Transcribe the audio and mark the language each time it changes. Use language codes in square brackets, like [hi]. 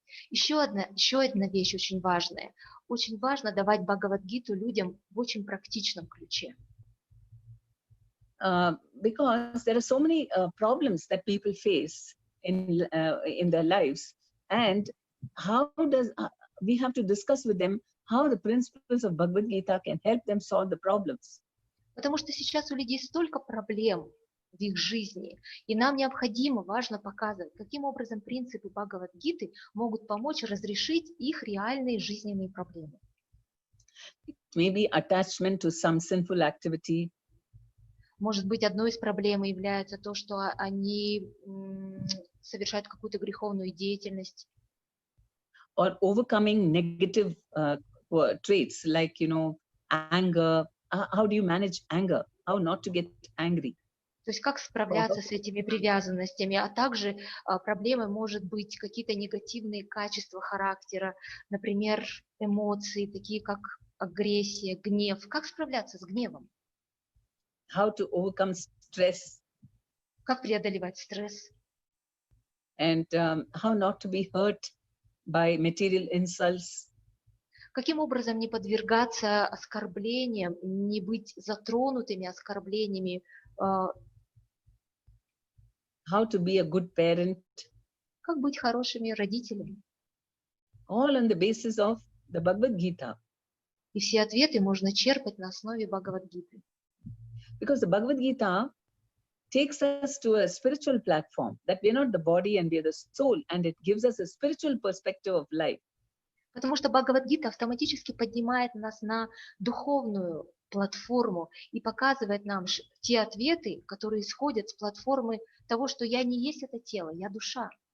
[ru] Еще одна вещь очень важная. Очень важно давать Бхагавад-гиту людям в очень практичном ключе. [en] Because there are so many problems that people face in their lives, and how does we have to discuss with them how the principles of Bhagavad Gita can help them solve the problems. [ru] Потому что сейчас у людей столько проблем в их жизни, и нам необходимо, важно показывать, каким образом принципы Бхагавад-гиты могут помочь разрешить их реальные жизненные проблемы. [en] Maybe attachment to some sinful activity, [ru] Может быть, одной из проблем является то, что они совершают какую-то греховную деятельность, [en] or overcoming negative traits like, anger. How do you manage anger? How not to get angry? [ru] то есть как справляться с этими привязанностями, а также проблемой может быть какие-то негативные качества характера, например, эмоции, такие как агрессия, гнев. Как справляться с гневом? [en] How to overcome stress, [ru] Как преодолевать стресс? [en] and how not to be hurt by material insults. [ru] Каким образом не подвергаться оскорблениям, не быть затронутыми оскорблениями? [en] How to be a good parent, [ru] Как быть хорошими родителями? [en] all on the basis of the Bhagavad Gita. [ru] И все ответы можно черпать на основе Бхагавад-гиты. [en] Because the Bhagavad Gita takes us to a spiritual platform, that we're not the body and we're the soul, and it gives us a spiritual perspective of life. [ru] Потому что Бхагавад-гита автоматически поднимает нас на духовную платформу и показывает нам те ответы, которые исходят с платформы того, что я не есть это тело, я душа.